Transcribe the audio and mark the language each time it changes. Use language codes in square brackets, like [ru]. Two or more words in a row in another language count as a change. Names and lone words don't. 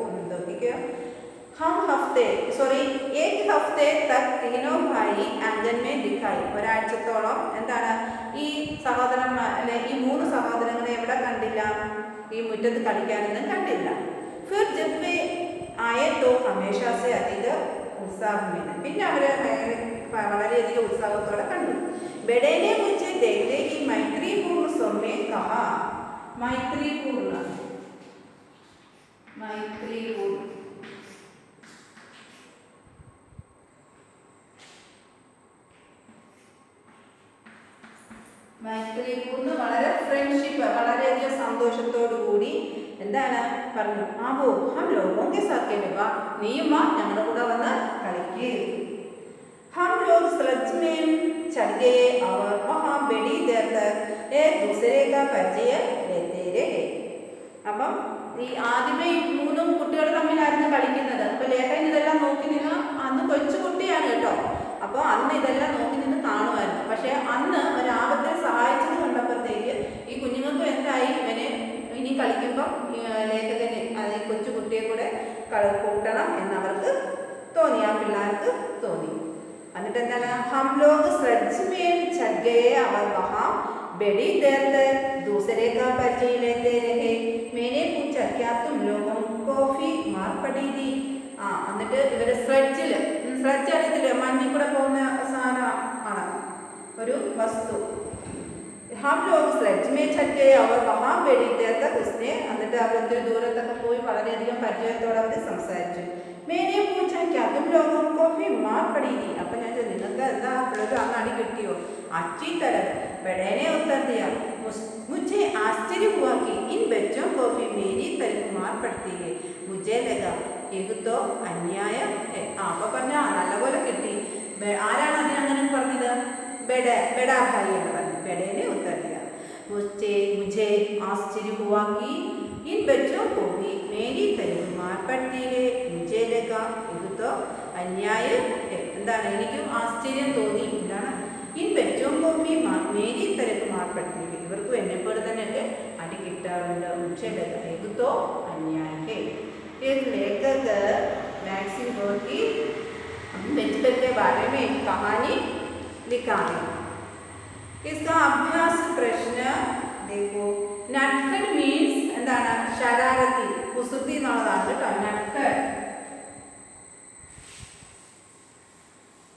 [hi] एक हफ्ते तक तीनों भाई आंगन में दिखाई. [ml] ഒരാഴ്ചത്തോളം എന്താണ് ഈ സഹോദരന്മാർ അല്ലെ ഈ മൂന്ന് സഹോദരങ്ങളെ എവിടെ കണ്ടില്ല? ഈ മുറ്റത്ത് കളിക്കാനൊന്നും കണ്ടില്ല. [hi] फिर जब वे आए तो हमेशा से अधिक उत्साहमें, [ml] പിന്നെ അവരെ വളരെയധികം ഉത്സാഹത്തോടെ കണ്ടു. [hi] बड़े ने मुझे देखते ही मैत्रीपूर्ण स्वर में कहा, मैत्रीपूर्ण [ml] വളരെ ഫ്രണ്ട്ഷിപ്പ്, വളരെയധികം സന്തോഷത്തോടു കൂടി എന്താണ് പറഞ്ഞു, [hi] आओ हम लोगों के साथ खेलेगा, [ml] നീയും വാ ഞങ്ങളുടെ കൂടെ വന്ന് കളിക്ക്. [hi] हम लोग स्लज में चढ़ गए और वहाँ बड़ी देर तक एक दूसरे का परिचय लेते रहे. [ml] അപ്പം ഈ ആദ്യമേ ഈ മൂന്നും കുട്ടികൾ തമ്മിലായിരുന്നു കളിക്കുന്നത്. അപ്പോൾ ലേഖൻ ഇതെല്ലാം നോക്കി നിന്ന്, അന്ന് കൊച്ചു കുട്ടിയാണ് കേട്ടോ, അപ്പോൾ അന്ന് ഇതെല്ലാം നോക്കി നിന്ന് കാണുമായിരുന്നു. പക്ഷേ അന്ന് ഒരാപത്തിൽ സഹായിച്ചത് കണ്ടപ്പോഴത്തേക്ക് ഈ കുഞ്ഞുങ്ങൾക്ക് എന്തായി, ഇവനെ ഇനി കളിക്കുമ്പം ലേഖകന് അത് ഈ കൊച്ചു കുട്ടിയെ കൂടെ കൂട്ടണം എന്നവർക്ക് തോന്നി, ആ പിള്ളേർക്ക് തോന്നി. എന്നിട്ട് എന്താണ്, [hi] हम लोग स्लज में चढ़ गए और वहाँ बड़ी देर तक दूसरे का परिचय लेते रहे. मैंने पूछा, क्या तुम लोगों को भी मार पड़ी थी? [ml] എന്നിട്ട് ഇവര് സ്ലഡ്ജ് അറിയത്തില്ലേ, മഞ്ഞിൽ കൂടെ പോകുന്ന സാധനമാണ്, ഒരു വസ്തു. [hi] हम लोग स्लज में चढ़ गए और वहाँ बड़ी देर तक उसने, [ml] എന്നിട്ട് അവർ ഒത്തിരി ദൂരത്തൊക്കെ പോയി വളരെയധികം പരിചയത്തോടെ അവർ സംസാരിച്ചു. [hi] मैंने पूछा, क्या तुम लोगों को भी मार पड़ी थी? [ml] അപ്പം ഞാൻ ചോദിച്ചു, നിങ്ങൾക്ക് എന്താ അപ്പോഴൊരു അന്ന് അടി കിട്ടിയോ? [hi] अच्छी तरह. बड़े ने उत्तर दिया, मुझे आश्चर्य हुआ कि इन बच्चों को भी मेरी तरफ मार पड़ती है. मुझे लगा ये तो अन्याय है. [ml] അപ്പോൾ പറഞ്ഞ നല്ലപോലെ കിട്ടി. ആരാണ് അതിനങ്ങനെ പറഞ്ഞത്? [hi] बड़ा भाई [ml] ആണ് പറഞ്ഞത്. [hi] बड़े ने उत्तर दिया, मुझे आश्चर्य हुआ कि इन बच्चों को भी मेरी तरफ मार पड़ती है. मुझे लगा ये तो अन्याय है. [ml] എന്താണ്, എനിക്കും ആശ്ചര്യം തോന്നി. എന്താണ്, [hi] इन बच्चों को भी मेरी तरफ मार पड़ती है. [ml] ഇവർക്കും എന്നെപ്പോലെ തന്നെയൊക്കെ അടി കിട്ടാറുണ്ട്. [hi] मुझे लगा ये तो अन्याय है. एक लेखक मैक्सिम गोर्की बचपन के बारे में एक कहानी लिखा है. इसका अभ्यास प्रश्न देखो. [ml] नटखट मीन्स എന്താണ്, ശരാരത്തി, കുസൃതി എന്നുള്ളതാണ് കേട്ടോ. [hi] നട്കഡ്